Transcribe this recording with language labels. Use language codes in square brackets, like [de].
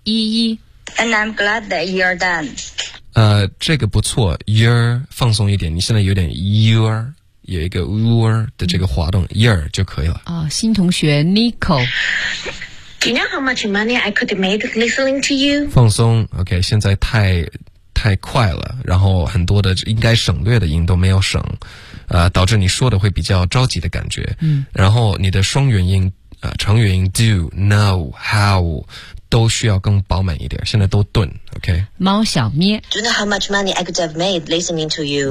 [zh] 一一。 [en] And I'm glad that you're done. [zh] 这个不错 you're 放松一点你现在有点 you're. 有一个 ur 的这个滑动 ear 就可以了、新同学 Nico [en] Do you know how much money I could have made listening to you? [zh] 放松 OK 现在太快了然后很多的应该省略的音都没有省、导致你说的会比较着急的感觉、然后你的双元音、长元音 do, know, how 都需要更饱满一点现在都顿 OK 猫小咩 [en] Do you know how much money I could have made listening to you?